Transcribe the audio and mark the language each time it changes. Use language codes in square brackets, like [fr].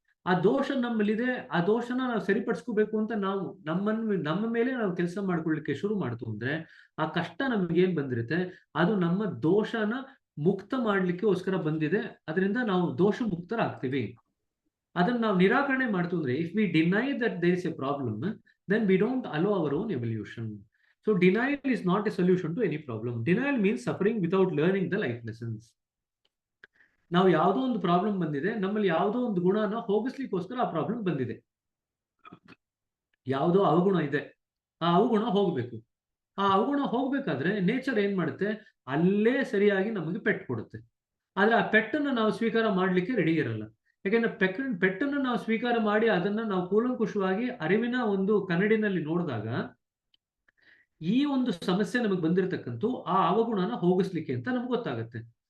[kn] ಆ ದೋಷ ನಮ್ಮಲ್ಲಿದೆ, ಆ ದೋಷನ ನಾವು ಸರಿಪಡಿಸ್ಕೋಬೇಕು ಅಂತ ನಾವು ನಮ್ಮ ಮೇಲೆ ನಾವು ಕೆಲಸ ಮಾಡ್ಕೊಳ್ಳಿಕ್ಕೆ ಶುರು ಮಾಡ್ತು ಅಂದ್ರೆ ಆ ಕಷ್ಟ ನಮ್ಗೆ ಏನ್ ಬಂದಿರುತ್ತೆ ಅದು ನಮ್ಮ ದೋಷನ ಮುಕ್ತ ಮಾಡ್ಲಿಕ್ಕೋಸ್ಕರ ಬಂದಿದೆ. ಅದರಿಂದ ನಾವು ದೋಷ ಮುಕ್ತರಾಗ್ತೀವಿ. ಅದನ್ನ ನಾವು ನಿರಾಕರಣೆ ಮಾಡ್ತು ಅಂದ್ರೆ [en] If we deny that there is a problem then we don't allow our own evolution. So denial is not a solution to any problem. Denial means suffering without learning the life lessons. [kn] ನಾವು ಯಾವುದೋ ಒಂದು problem ಬಂದಿದೆ, ನಮ್ಮಲ್ಲಿ ಯಾವುದೋ ಒಂದು ಗುಣನ ಹೋಗಿಸ್ಲಿಕ್ಕೋಸ್ಕರ ಆ problem ಬಂದಿದೆ. ಯಾವುದೋ ಅವಗುಣ ಇದೆ, ಆ ಅವಗುಣ ಹೋಗ್ಬೇಕು. ಆ ಅವಗುಣ ಹೋಗ್ಬೇಕಾದ್ರೆ ನೇಚರ್ ಏನ್ ಮಾಡುತ್ತೆ, ಅಲ್ಲೇ ಸರಿಯಾಗಿ ನಮಗೆ ಪೆಟ್ಟು ಕೊಡುತ್ತೆ. ಆದ್ರೆ ಆ ಪೆಟ್ಟನ್ನು ನಾವು ಸ್ವೀಕಾರ ಮಾಡ್ಲಿಕ್ಕೆ ರೆಡಿ ಇರಲ್ಲ. ಯಾಕೆಂದ್ರೆ ಪೆಟ್ಟನ್ನು ನಾವು ಸ್ವೀಕಾರ ಮಾಡಿ ಅದನ್ನ ನಾವು ಕೂಲಂಕುಷವಾಗಿ ಅರಿವಿನ ಒಂದು ಕನ್ನಡಿನಲ್ಲಿ ನೋಡಿದಾಗ ಈ ಒಂದು ಸಮಸ್ಯೆ ನಮಗೆ ಬಂದಿರತಕ್ಕಂಥ ಆ ಅವಗುಣನ ಹೋಗಿಸ್ಲಿಕ್ಕೆ ಅಂತ ನಮ್ಗೆ ಗೊತ್ತಾಗುತ್ತೆ.